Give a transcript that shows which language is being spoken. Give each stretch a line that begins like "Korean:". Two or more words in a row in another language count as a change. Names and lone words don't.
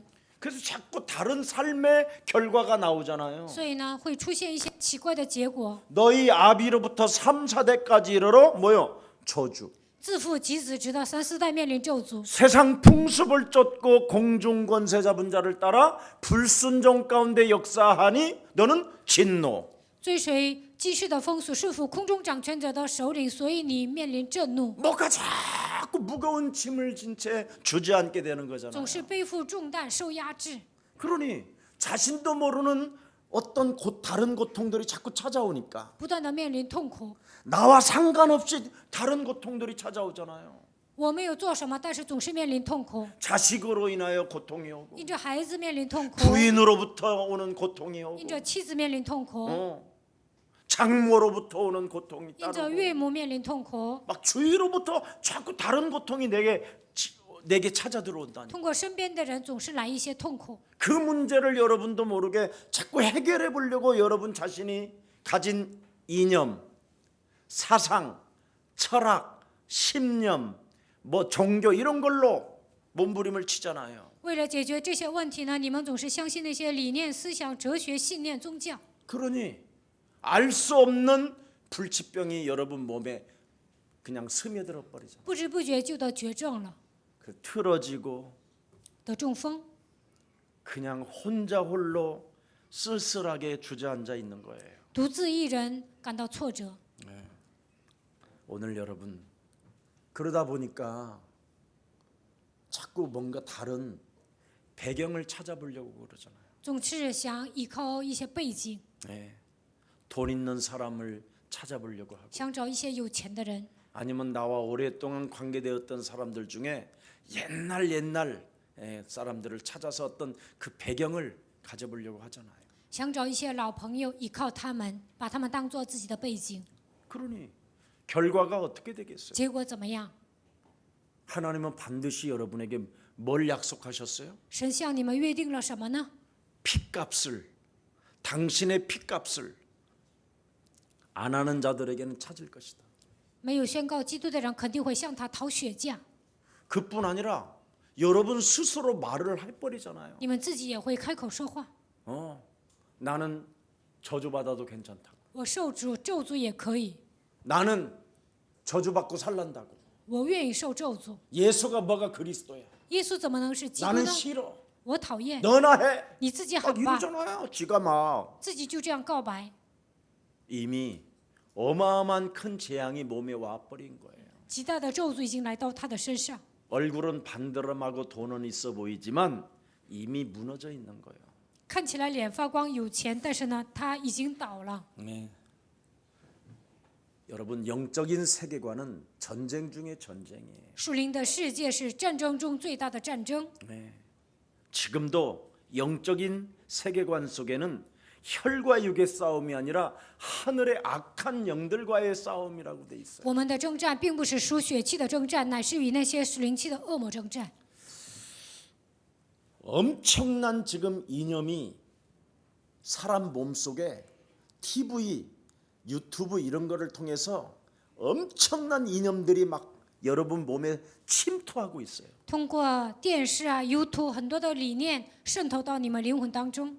Korean: 그래서 자꾸 다른 삶의 결과가 나오잖아요.
Chinese: 所以呢，会出现一些奇怪的结果。
Korean: 너희 아비로부터 3, 4대까지 이르러 뭐요? 저주.
Chinese: 自父及子，直到3、4代面临咒诅。
Korean: 세상 풍습을 쫓고 공중 권세 잡은 자를 따라 불순종 가운데 역사하니 너는 진노.
Chinese: 追随继世的风俗，顺服空中掌权者的首领，所以你面临震怒，
Korean: 뭐가 자꾸 무거운 짐을 진 채 주저앉게 되는 거잖아요.
Chinese: 总是背负重担，受压制。
Korean: 그러니 자신도 모르는 어떤 다른 고통들이 자꾸 찾아오니까
Chinese: 不断的面临痛苦。
Korean: 나와 상관없이 다른 고통들이 찾아오잖아요.
Chinese: 我没有做什么，但是总是面临痛苦。
Korean: 자식으로 인하여 고통이 오고
Chinese: 因着孩子面临痛苦，
Korean: 부인으로부터 오는 고통이 오고
Chinese: 因着妻子面临痛苦，
Korean: 장모로부터 오는 고통이
Chinese: 因着
Korean: 따르고
Chinese: 岳母面临痛苦，
Korean: 막 주위로부터 자꾸 다른 고통이 내게 찾아 들어온다니.
Chinese: 通过身边的人总是来一些痛苦。
Korean: 그 문제를 여러분도 모르게 자꾸 해결해 보려고 여러분 자신이 가진 이념, 사상, 철학, 신념, 뭐 종교 이런 걸로 몸부림을 치잖아요.
Chinese: 为了解决这些问题呢，你们总是相信那些理念、思想、哲学、信念、宗教，
Korean: 그러니 알 수 없는 불치병이 여러분 몸에 그냥 스며들어 버리잖아요.
Chinese: 不知不觉就得绝症了，
Korean: 그 틀어지고
Chinese: 得中风，
Korean: 그냥 혼자 홀로 쓸쓸하게 주저앉아 있는 거예요.
Chinese: 独自一人感到挫折。
Korean: 오늘 여러분 그러다 보니까 자꾸 뭔가 다른 배경을 찾아보려고 그러잖아요.
Chinese: 总是想依靠一些背景，
Korean: 네. 돈 있는 사람을 찾아보려고 하고
Chinese: 想找一些有钱的人，
Korean: 아니면 나와 오랫동안 관계되었던 사람들 중에 옛날 사람들을 찾아서 어떤 그 배경을 가져보려고 하잖아요.
Chinese: 想找一些老朋友，依靠他们，把他们当做自己的背景。
Korean: 그러니 결과가 어떻게 되겠어요?
Chinese: 结果怎么样？
Korean: 하나님은 반드시 여러분에게 뭘 약속하셨어요?
Chinese: 神向你们约定了什么呢？
Korean: 피값을 당신의 피값을 안 하는 자들에게는 찾을 것이다.
Chinese: 没有宣告基督的人肯定会向他讨血价，
Korean: 그뿐 아니라 여러분 스스로 말을 해버리잖아요.
Chinese: 你们自己也会开口说话。
Korean: 나는 저주받아도 괜찮다고.
Chinese: 我受咒诅也可以，
Korean: 나는 저주받고 살란다고.
Chinese: 我愿意受咒诅。
Korean: 예수가 뭐가 그리스도야.
Chinese: 耶稣怎么能是基督
Korean: 나는
Chinese: 呢？
Korean: 싫어.
Chinese: 我讨厌，
Korean: 너나 해.
Chinese: 你自己
Korean: 막
Chinese: 好吧，
Korean: 이러잖아요. 지가 막
Chinese: 自己就这样告白。
Korean: 이미 어마어마한 큰 재앙이 몸에 와버린 거예요.
Chinese: 极大的咒诅已经来到他的身上，
Korean: 얼굴은 반드름하고 돈은 있어 보이지만 이미 무너져 있는 거예요.
Chinese: 看起来脸发光有钱，但是呢，他已经倒了。
Korean: 네. 여러분 영적인 세계관은 전쟁 중의 전쟁이에요.
Chinese: 属灵的世界是战争中最大的战争。
Korean: 네. 지금도 영적인 세계관 속에는 혈과 육의 싸움이 아니라 하늘의 악한 영들과의 싸움이라고 돼 있어요.
Chinese: 我们的征战并不是属血气的征战，乃是与那些属灵气的恶魔征战。
Korean: 엄청난 지금 이념이 사람 몸속에 TV, 유튜브 이런 거를 통해서 엄청난 이념들이 막 여러분 몸에 침투하고 있어요.
Chinese: 通过电视啊、YouTube 很多的理念渗透到你们灵魂当中。